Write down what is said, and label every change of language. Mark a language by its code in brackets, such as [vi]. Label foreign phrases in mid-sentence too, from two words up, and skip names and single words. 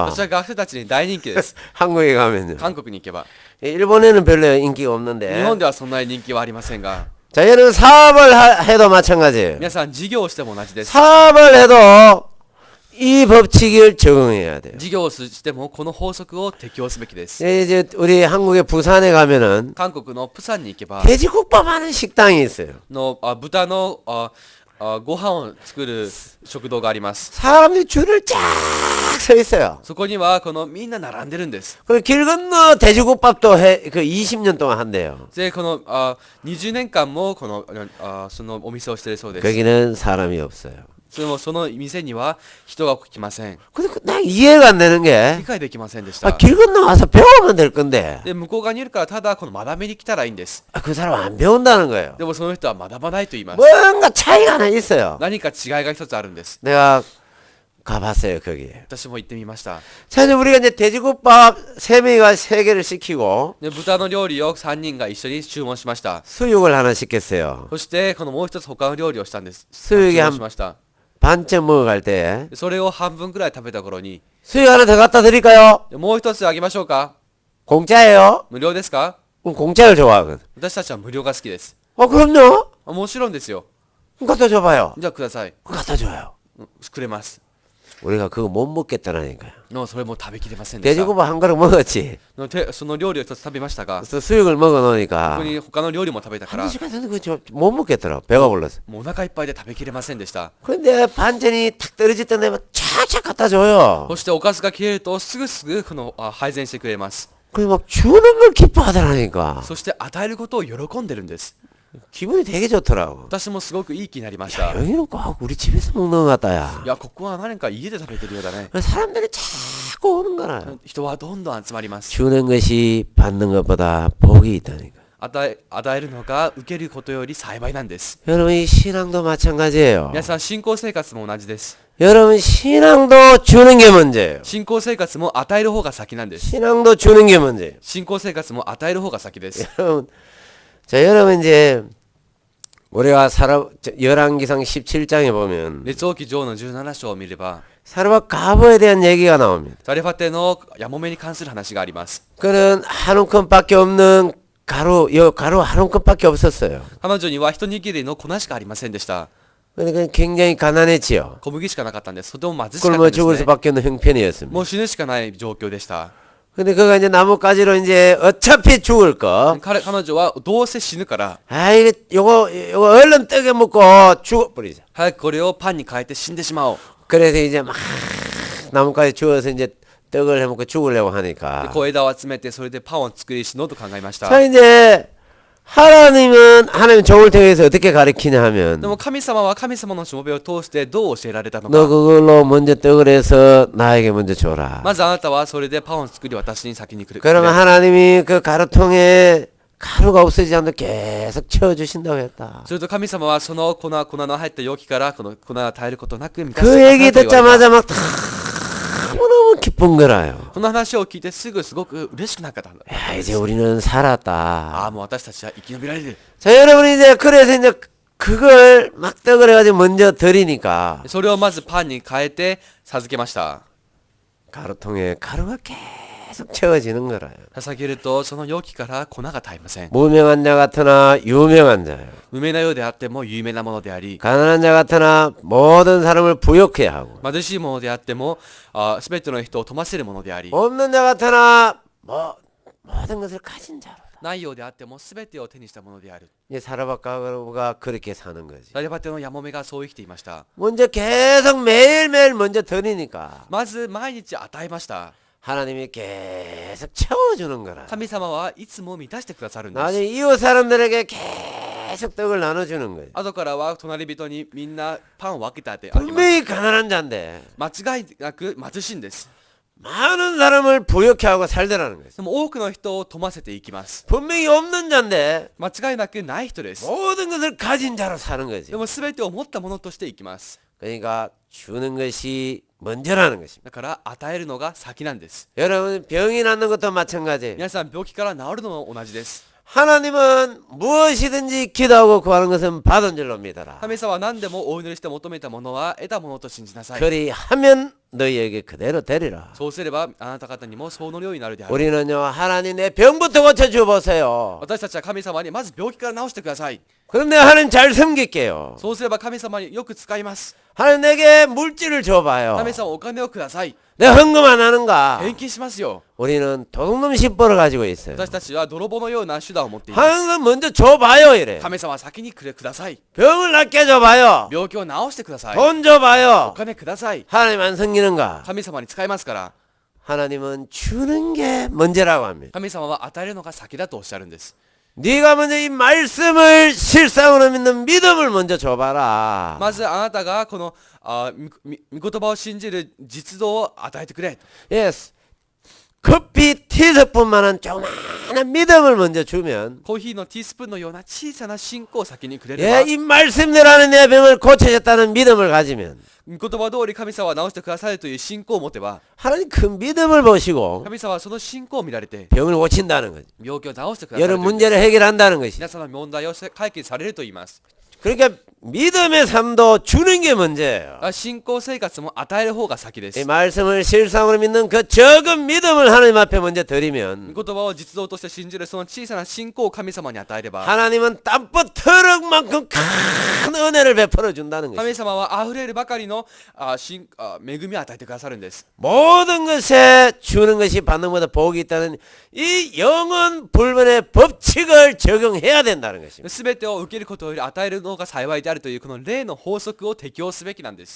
[ja] 私は学生たちに大人気です [ko] 한국에 가면요. [ja] 韓国に行けば [ko] 일본에는 별로 인기가 [ja] 日 [ko] 없는데. [ja] 本ではそんなに人気はありませんが [ko] 자, 여러분 사업을 해도 마찬가지예요. [ja] 皆さん事業をしても同じです [ko] 사업을 해도 이 법칙을 적용해야 돼요. [ja] 事業をしてもこの法則を適用すべきです [ko] 이제 우리 한국의 부산에 가면은 [ja] 韓国のプサンに行けば [ko] 돼지국밥 하는 식당이 있어요. [ja] 豚のご飯を作る食堂があります [ko] 사람들이 줄을 쫙 서 있어요. [ja] そこにはこのみんな並んでるんです [ko] 그리고 길 건너 돼지국밥도 그 20년 동안 한대요. [ja] でこの20年間もこのそのお店をしているそうです [ko] 거기는 사람이 없어요. [ja] その店には人が来ません [ko] 근데 나 이해가 안 되는 게 [ja] 理解できませんでした [ko] 길 건너 와서 배우면 될 건데 [ja] で向こう側にいるからただこの学びに来たらいいんです [ko] 그 사람 안 배운다는 거예요. [ja] でもその人は学ばないと言います [ko] 뭔가 차이가 하나 있어요. [ja] 何か違いが一つあるんです [ko] 내가 가봤어요 거기에. [ja] 私も行ってみました [ko] 자 이제 우리가 이제 돼지국밥 3명이가 3개를 시키고 [ja] で豚の料理を3人が一緒に注文しました [ko] 수육을 하나 시켰어요. [ja] そしてこのもう一つ他の料理をしたんです注 [ko] 수육이 [ja] 文し [ko] 한 [ja] ました [ko] 반쯤 먹어갈 때 [ja] でそれを半分くらい食べた頃に [ko] 수육 하나 더 갖다 드릴까요? [ja] でもう一つあげましょうか [ko] 공짜예요? [ja] 無料ですか [ko] 그럼 공짜를 좋아하거든. [ja] 私たちは無料が好きです [ko] 그럼요. [ja] もちろんですよ [ko] 그럼 갖다 줘봐요. [ja] じゃあください [ko] 갖다 줘요. [ja] くれます [ko] 우리가 그거 못 먹겠다라니까요. [ja] のそれも食べきれませんでした [ko] 돼지국밥 한 그릇 먹었지. [ja] その料理を一つ食べましたが [ko] 그래서 수육을 [ja] こ [ko] 먹어놓으니까 [ja] こに他の料理も食べたから [ko] 한 시간 전에 못 먹겠더라고. 배가 불러서. [ja] もうお腹いっぱいで食べきれませんでした [ko] 근데 반찬이 탁 떨어질 때면 착착 갖다 줘요. [ja] そしておかずが消えるとすぐこの配膳してくれます [ko] 그게 막 주는 걸 기뻐하더라니까. [ja] そして与えることを喜んでるんです [ko] 기분이 되게 좋더라고. [ja] 私もすごくいい気になりました [ko] 여기는 꼭 우리 집에서 먹는 것 같다, 야. [ja] いやここは何か家で食べてるようだね [ko] 사람들이 자꾸 오는 거라. [ja] 人はどんどん集まります [ko] 주는 것이 받는 것보다 복이 있다니까. [ja] 与えるのが受けることより幸いなんです [ko] 여러분, 이 신앙도 마찬가지예요. [ja] 皆さん信仰生活も同じです [ko] 여러분, 신앙도 주는 게 문제예요. [ja] 信仰生活も与える方が先なんです [ko] 신앙도 주는 게 문제예요. [ja] 信仰生活も与える方が先です [ko] 여러분, 여러분 이제 우리가 열왕기상 17장에 보면 [ja] 列王記上の17章を見れば [ko] 사르밧 가보에 대한 얘기가 나옵니다. [ja] ザレファテのヤモメに関する話があります [ko] 그는 한 움큼밖에 없는 가루 한 움큼밖에 없었어요. [ja] 彼女には一握りの粉しかありませんでした。 [ko] 그러니까 굉장히 가난했지요. [ja] 小麦しかなかったんです。とても貧しかったん [ko] 굶어 [ja] です [ko] 죽을 [ja] ね。 [ko] 수밖에 없는 형편이었습니다. [ja] もう死ぬしかない状況でした。 [ko] 근데 그가 이제 나뭇가지로 이제 어차피 죽을 거. [ja] 彼女はどうせ死ぬから [ko] 아, 요거 얼른 떡에 먹고 죽어버리자. [ja] 早くこれをパンに変えて死んでしまおう。 [ko] 그래서 이제 막 나뭇가지 주워서 이제 떡을 해먹고 죽으려고 [ja] で [ko] 하니까. [ja] 小枝を集めてそれでパンを作り死のうと考えました。 [ko] 자, 이제 하나님 좋을 때에서 어떻게 가르치냐 [ja] で [ko] 하면 [ja] も神様は神様のしもべを通してどう教えられたの [ko] 너 [ja] か。 [ko] 그걸로 먼저 떡을 해서 나에게 먼저 줘라. [ja] まずあなたはそれでパンを作り私に先にくれ。 [ko] 그러면 하나님이 그 가루통에 가루가 없어지지 않도록 계속 채워주신다고 했다. [ja] すると神様はその粉の入った容器からこの粉が絶えることなく満たし [ko] 그 [ja] て [ko] 얘기 [ja] くださると言われた。 [ko] 듣자마자 막 너무너무 기쁜 거라요. [ja] この話を聞いてすぐすごく嬉しくなかったんだ。 [ko] 야, 이제 우리는 살았다. [ja] ああ、もう私たちは生き延びられる。 [ko] 자, 여러분 이제 그래서 이제 그걸 막 떡을 해가지고 먼저 드리니까 [ja] それをまずパンに変えて授けました。 [ko] 가루통에 가루가 계속 채워지는 거라요. [ja] 捧げるとその容器から粉が絶えません。 [ko] 무명한 자 같으나 유명한 자요. [ja] 無名なようであっても有名なものであり、 [ko] 가난한 자 같으나 모든 사람을 부욕해 하고 [ja] 貧しいものであってもすべての人を富ませるものであり、 [ko] 없는 자 같으나 모든 것을 가진 자로. [ja] ないようであってもすべてを手にしたものである。 [ko] 이제 사라바가루가 그렇게 사는 거지. [ja] サリバテのヤモメがそう生きていました。 [ko] 먼저 계속 매일매일 먼저 드리니까 [ja] まず毎日与えました。 [ko] 하나님이 계속 채워주는 거라. [ja] 神様はいつも満たしてくださるんです。 [ko] 나중에 이웃 사람들에게 계속 떡을 나눠주는 거예요. [ja] 後からは隣人にみんなパンを分けてあげます。 [ko] 분명히 가난한 자인데 [ja] 間違いなく貧しいんです。 [ko] 많은 사람을 부욕해 하고 살더라는 거예요. [ja] でも多くの人を富ませていきます。 [ko] 분명히 없는 자인데 [ja] 間違いなくない人です。 [ko] 모든 것을 가진 자로 사는 거지. [ja] でも全てを持ったものとしていきます。 [ko] 그러니까 주는 것이 먼저라는 것입니다. [ja] だから与えるのが先なんです。 [ko] 여러분 병이 낫는 것도 마찬가지. [ja] 皆さん病気から治るのも同じです。 [ko] 하나님은 무엇이든지 기도하고 구하는 것은 받은 줄로 믿어라. [ja] 神様は何でもお祈りして求めたものは得たものと信じなさい。 [ko] 그리하면 너희에게 그대로 되리라. [ja] そうすればあなた方にもそうのようになるである。 [ko] 우리는요 하나님 내 병부터 고쳐줘 보세요. [ja] 私たちは神様にまず病気から治してください。 [ko] 그럼 내가 하나님 잘 섬길게요. [ja] そうすれば神様によく使います。 [ko] 하나님 내게 물질을 줘봐요. [ja] 神様お金をください。 [ko] 내가 헌금 안 하는가? [ja] 返金しますよ。 [ko] 우리는 도둑놈 신보를 가지고 있어요. [ja] 私たちは泥棒のような手段を持っています。 [ko] 하는 건 먼저 줘봐요 이래. [ja] 神様は先にください。 [ko] 병을 낫게 줘봐요. [ja] 病気を治してください。 [ko] 돈 [ja] お [ko] 줘봐요. [ja] 金ください。 [ko] 하나님 안 섬기는가? [ja] 神様に使いますから。 [ko] 하나님은 주는 게 먼저라고 합니다. [ja] 神様は与えるのが先だとおっしゃるんです。 [ko] 네가 먼저 이 말씀을 실상으로 믿는 믿음을 먼저 줘봐라. [ja] まずあなたがこの御言葉を信じる実動を与えてくれ。 [ko] Yes. 커피 티스푼만한 조그마한 믿음을 먼저 주면 [ja] コーヒーのティースプーンのような小さな信仰を先にくれれ [ko] 예, [ja] ば、 [ko] 이 말씀대로 하는 내 병을 고쳐졌다는 믿음을 가지면 [ja] 御言葉通り神様は治してくださるという信仰を持てば、 [ko] 하나님 그 믿음을 보시고 [ja] 神様はその信仰を見られて [ko] 병을 고친다는 거죠. [ja] 病気を治してくださる [ko] 여러 [ja] という [ko] 문제를 해결한다는 것이. [ja] 皆さんの問題を解決されると言います。 [ko] 그러니까 믿음의 삶도 주는 게 문제예요. [ja] 信仰生活も与える方が先で [ko] 이 [ja] す。 [ko] 말씀을 실상으로 믿는 그 적은 믿음을 하나님 앞에 먼저 드리면 [ja] 御言葉を実動として信じるその小さな信仰を神様に与えれば、 [ko] 하나님은 땀붓 트럭만큼 큰 은혜를 베풀어 준다는 것이죠. [ja] 神様は溢れるばかりの恵みを与えてくださるんです。 [ko] 모든 것에 주는 것이 받는 것보다 복이 있다는 이 영원 불변의 법칙을 적용해야 된다는 것입니다. [ja] すべてを受けることより与えるのが幸いであるというこの霊の法則を適用すべきなんです。